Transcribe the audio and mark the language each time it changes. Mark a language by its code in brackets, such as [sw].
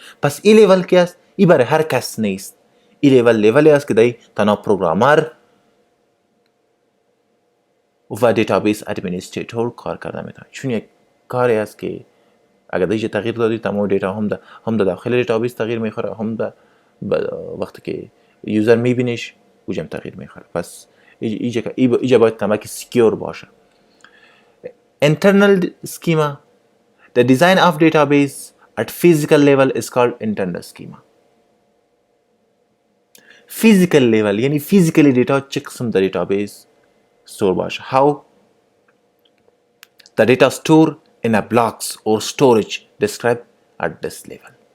[fa] پس این لیول که است این برای هر کس نیست. این لیولی است که در تنها پروگرامر و دیتابیس ادمنستریتور کار کرده میتونه. چون یک کاری است که اگر دیگه تغییر دادی تمام دیتا هم در داخل دیتابیس تغییر میخوره، هم در وقتی که یوزر میبینیش اوجم تغییر میخوره. پس اینجا باید تمامی سکیور باشه. [en] Internal schema, the design of database at physical level is called internal schema. [fa] Physical level یعنی physically دیتا چه قسم در دیتابیس store باشه. [en] How the data store in a blocks or storage described at this level.